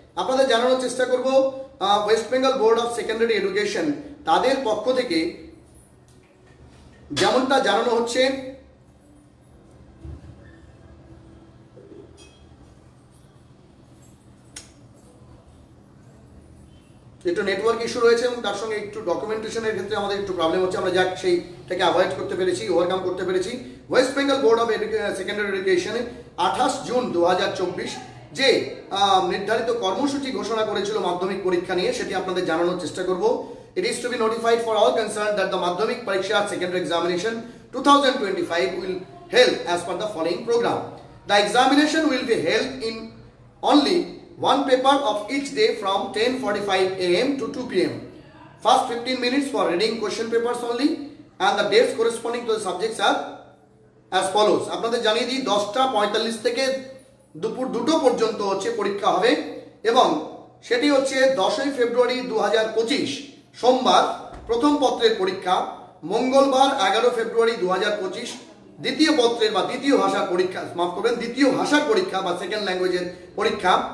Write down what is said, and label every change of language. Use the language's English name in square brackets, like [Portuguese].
[Bangla] আপনাদের জানানোর চেষ্টা করব West Bengal board of secondary education তাদের পক্ষ থেকে যেমনটা জানানো হচ্ছে, একটু নেটওয়ার্ক ইস্যু রয়েছে এবং তার সঙ্গে একটু ডকুমেন্টেশনের ক্ষেত্রে আমাদের একটু প্রবলেম হচ্ছে, আমরা যাক সেইটাকে অ্যাভয়েড করতে পেরেছি, ওভারকাম করতে পেরেছি। West Bengal board of secondary এডুকেশনে 28 June 2024 যে নির্ধারিত কর্মসূচি ঘোষণা করেছিল মাধ্যমিক পরীক্ষা নিয়ে, সেটি আপনাদের জানানোর চেষ্টা করব। [English] It is to be notified for all concerned that the Madhyamik Pariksha Secondary Examination 2025 will held as per the following program. The examination will be held in only one paper of each day from 10:45 AM to 2 PM. First 15 minutes for reading question papers only, and the dates corresponding to the subjects are as follows. [Bangla] আপনাদের জানিয়ে দিই 10:45 থেকে দুপুর 2টো পর্যন্ত হচ্ছে পরীক্ষা হবে এবং সেটি হচ্ছে 10ই ফেব্রুয়ারি 2025 সোমবার প্রথম পত্রের পরীক্ষা, মঙ্গলবার 11 ফেব্রুয়ারি 2025 দ্বিতীয় পত্রের বা দ্বিতীয় ভাষার পরীক্ষা, মাফ করবেন, দ্বিতীয় ভাষার পরীক্ষা বা সেকেন্ড ল্যাঙ্গুয়েজের পরীক্ষা,